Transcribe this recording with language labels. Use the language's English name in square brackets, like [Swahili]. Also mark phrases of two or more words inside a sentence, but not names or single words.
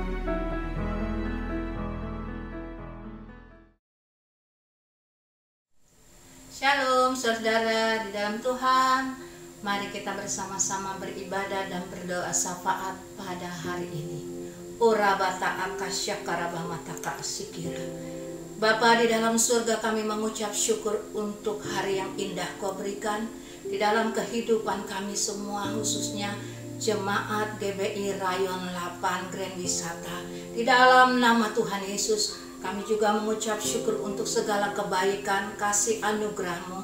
[Indonesian] Shalom saudara di dalam Tuhan. Mari kita bersama-sama beribadah dan berdoa syafaat pada hari ini. Ora bata akasya karabamata sikira. Bapa di dalam surga, kami mengucap syukur untuk hari yang indah Kau berikan di dalam kehidupan kami semua, khususnya Jemaat GBI Rayon 8 Grand Wisata. Di dalam nama Tuhan Yesus, kami juga mengucap syukur untuk segala kebaikan, kasih anugerah-Mu.